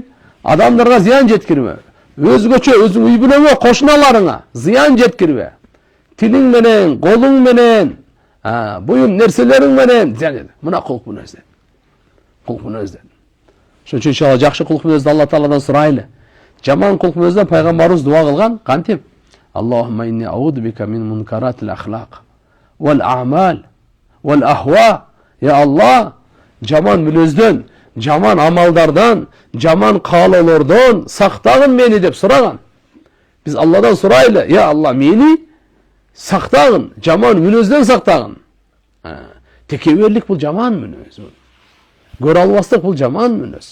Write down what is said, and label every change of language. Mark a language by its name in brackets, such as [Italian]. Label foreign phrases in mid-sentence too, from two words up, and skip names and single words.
[Kyrgyz] Адамдарга зыян жеткирбе. Өзгөчө өзүң үй бүлөңө, кошуналарыңа зыян жеткирбе. Тилиң менен, колуң менен, буюм нерселериң менен зыян. Мына кулук мүнөз. Кулук мүнөз. Ошон үчүн иншалла жакшы кулук мүнөздү Алла Тааладан сурайлы. Жаман кулук мүнөздөн пайгамбарыбыз дуа кылган, кантип? [Arabic] اللهم إني أعوذ بك من منكرات الأخلاق والأعمال والأهواء. يا الله, [Kyrgyz] жаман мүнөздөн, жаман амалдардан, жаман каалоолордон сактагын мени деп сураган. Биз Алладан сурайлы, [Arabic] يا الله, [Kyrgyz] мени сактагын, жаман мүнөздөн сактагын. Текеберлик бул жаман мүнөз. Көрө албастык бул жаман мүнөз.